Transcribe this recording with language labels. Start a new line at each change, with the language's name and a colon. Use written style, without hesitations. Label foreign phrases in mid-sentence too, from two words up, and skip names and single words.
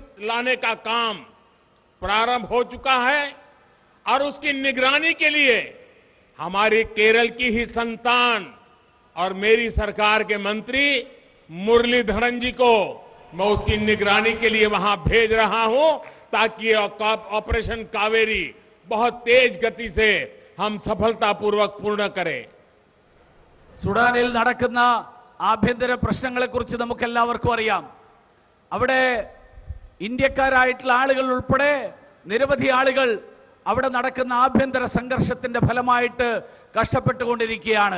Hindi: लाने का काम प्रारंभ हो चुका है और उसकी निगरानी के लिए हमारी केरल की ही संतान और मेरी सरकार के मंत्री मुरलीधरन जी को मैं उसकी निगरानी के लिए वहां भेज रहा हूं ताकि ऑपरेशन कावेरी बहुत तेज गति से हम सफलतापूर्वक पूर्ण करें.
Malayalam: സുഡാനിൽ നടക്കുന്ന ആഭ്യന്തര പ്രശ്നങ്ങളെക്കുറിച്ച് നമുക്ക് എല്ലാവർക്കും അറിയാം. അവിടെ ഇന്ത്യക്കാരായിട്ടുള്ള ആളുകൾ ഉൾപ്പെടെ നിരവധി ആളുകൾ അവിടെ നടക്കുന്ന ആഭ്യന്തര സംഘർഷത്തിന്റെ ഫലമായിട്ട് കഷ്ടപ്പെട്ടുകൊണ്ടിരിക്കുകയാണ്.